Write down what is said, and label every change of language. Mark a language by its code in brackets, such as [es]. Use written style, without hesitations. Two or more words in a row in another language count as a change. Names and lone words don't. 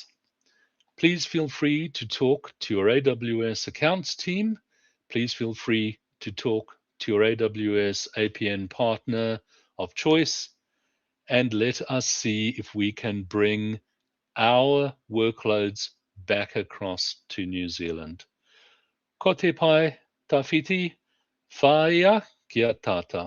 [en] Please feel free to talk to your AWS accounts team. Please feel free to talk to your AWS APN partner of choice, and let us see if we can bring our workloads back across to New Zealand. [mi] Ko te pai, tawhiti, whaia kia tata.